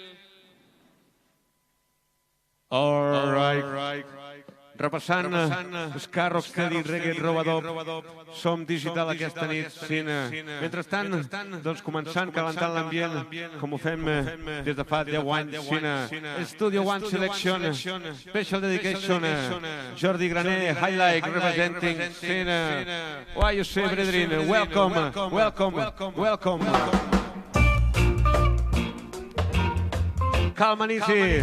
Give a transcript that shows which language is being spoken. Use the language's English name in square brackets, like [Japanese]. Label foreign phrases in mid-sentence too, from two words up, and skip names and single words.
[English] All right. [Catalan] Repassant ska, rocksteady, reggae, robadop. Som digital aquesta nit, cine. Mentrestant, doncs començant, calentant l'ambient, com ho fem des de fa 10 anys, cine. [English] Studio One Selection, Special Dedication, Jordi Graner, Highlight, representing cine. Why you say, brethren, welcome. [Catalan] Calma, Nisi.